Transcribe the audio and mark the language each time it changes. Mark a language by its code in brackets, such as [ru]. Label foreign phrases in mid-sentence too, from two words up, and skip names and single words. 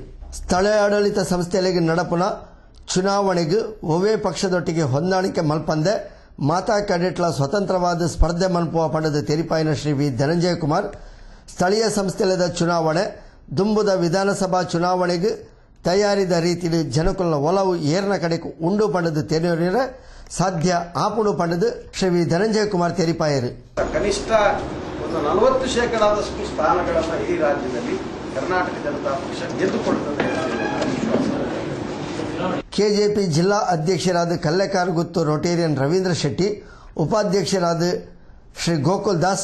[tcy] ಸ್ಥಳೀಯ ಆಡಳಿತ ಸಂಸ್ಥೆಗಳಿಗೆ ನಡಪುನ ಚುನಾವಣೆಗೂ ಒವೇ ಪಕ್ಷದೊಟ್ಟಿಗೆ ಹೊಂದಾಣಿಕೆ ಮಲ್ಪಂದೆ ಮಾತಾ ಕ್ಯಾಡೆಟ್ಲ ಸ್ವತಂತ್ರವಾದ ಸ್ಪರ್ಧೆ ಮಲ್ಪುವ ಪಂಡದು ತೆರಿಪಾಯಿನ ಶ್ರೀ ವಿ ಧನಂಜಯ ಕುಮಾರ್ ಸ್ಥಳೀಯ ಸಂಸ್ಥೆಗಳ ಚುನಾವಣೆ ದುಂಬುದ ವಿಧಾನಸಭಾ ಚುನಾವಣೆಗೂ ತಯಾರಿದ ರೀತಿಯಲ್ಲಿ ಜನಕುಲ ಒಲವು ಏರ್ನ ಕಡೆಗೂ ಉಂಡು ಪಂಡದು ತೆರೆಯೋರ ಸಾಧ್ಯ ಆಪುಡು ಪಂಡದು ಶ್ರೀ ವಿ ಧನಂಜಯ ಕುಮಾರ್ ತೆರಿಪಾಯರು. [kn] ಕನಿಷ್ಠ 40% ಸ್ಥಾನಗಳನ್ನು ಈ ರಾಜ್ಯದಲ್ಲಿ ಕರ್ನಾಟಕ ಜನತಾ ಪಕ್ಷ ಗೆದ್ದುಕೊಳ್ಳುತ್ತದೆ. ಕೆಜೆಪಿ ಜಿಲ್ಲಾ ಅಧ್ಯಕ್ಷರಾದ ಕಲ್ಲೆಕಾರ ಗುತ್ತು ರೋಟೇರಿಯನ್ ರವೀಂದ್ರ ಶೆಟ್ಟಿ, ಉಪಾಧ್ಯಕ್ಷರಾದ ಶ್ರೀ ಗೋಕುಲ್ ದಾಸ್